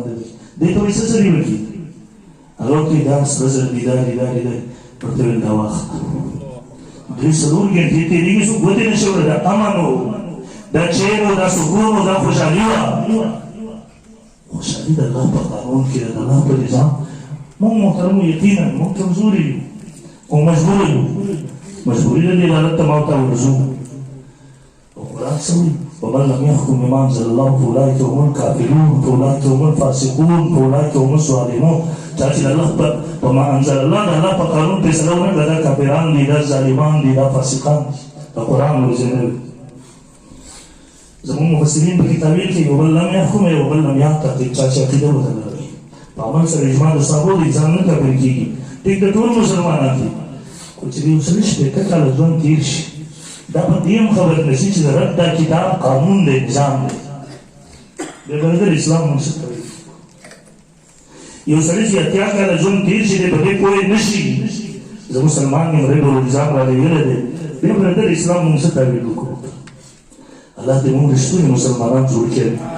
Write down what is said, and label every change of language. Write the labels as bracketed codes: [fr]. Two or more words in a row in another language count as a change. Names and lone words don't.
[ps] دی دې ته وایي څه سړي وکړي هغه ورته دا سره زره دي دا دي دا دي ورته ویل دا واخله درې څلور ګنټې تېرېږي څوک ګوتې نه شي دا امن و دا چین و دا سکون و دا خوشحالي وه خوشحالي د الله په قانون کې د الله په نظام موږ محترمو یقینا موږ کمزوري یو خو مجبور یو مجبوري ده دې حالت ته ما ورته ورځو او قرآن څه وایي [ar] ومن لم يحكم بما انزل الله فاولئك هم الكافرون فاولئك هم الفاسقون فاولئك هم الظالمون [ps] چا چې د الله په [ar] ما انزل الله [ps] د الله په قانون فیصله ونه کړه دا کافران دي دا ظالمان دي دا فاسقان د قرآن ورځنه زمون مفسرین په کتابیل کې یو بل [ar] لم يحكم [ps] یو بل [ar] لم يعتقد [ps] چا چې عقیده ورته لري په عمل سره اجماع د صحابو د ځان نه کافر کېږي ټیک د ټول مسلمانان دي خو چې یو سړي شپېته کاله ژوند تېر شي دا په دې هم خبر نه شي چې د رب دا کتاب قانون دی نظام دی بیا به د اسلام منصف کوي یو سړی چې اتیا کاله ژوند تېر شي دی په دې پوه نه شي زه مسلمان یم رب النظام را لېږلی دی بیا به د اسلام موږ څه تعبیر وکړو الله دې موږ رښتوني مسلمانان جوړ کړي